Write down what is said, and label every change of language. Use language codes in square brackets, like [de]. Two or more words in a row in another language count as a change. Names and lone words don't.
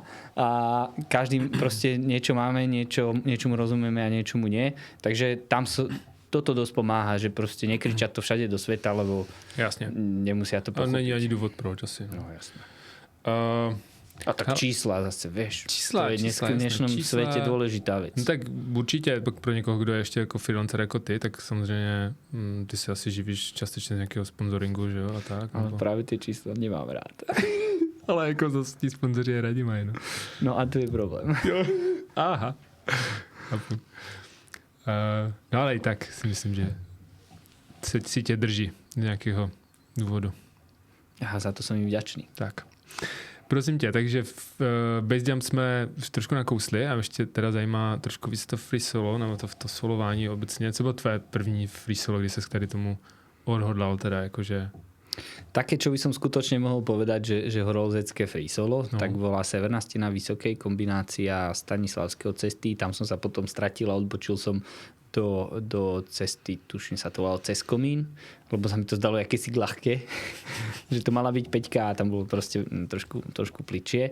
[sk] A každý proste niečo máme, niečomu rozumieme a niečomu nie. Takže tam toto dosť pomáha, že proste nekričať to všade do sveta, lebo jasne. Nemusia to pochopiť. [cs] Ale není ani dôvod proč asi. [sk] No jasne. A tak čísla zase, vieš. Čísla, to je v dnešnom svete dôležitá vec. No [cs] tak určitě pro někoho, kdo je ještě jako freelancer jako ty, tak samozřejmě ty se asi živíš částečně z nějakého sponsoringu, že jo, a tak. Ale právě ty čísla nemám rád. Ale jako zase tí sponzoři je rádi mají, no. No a to je problém. Aha. No ale i tak si myslím, že si tě drží z nějakého důvodu. Aha, za to jsem jim vďačný. Tak. Prosím tě, takže v Base Jump jsme trošku nakousli a ještě teda zajímá trošku víc to [en] free solo, [cs] nebo to solování obecně. Co bylo tvé první [en] free solo, [cs] kdy ses k tady tomu odhodlal teda, jakože... [sk] Také, čo by som skutočne mohol povedať, že horolezecké [en] free solo, [sk] tak bola Severná stena Vysokej, kombinácia Stanislavského cesty, tam som sa potom stratil a odbočil som do cesty, tuším sa to volalo cez komín, lebo sa mi to zdalo akési ľahké, že to mala byť 5K a tam bolo proste trošku pličie.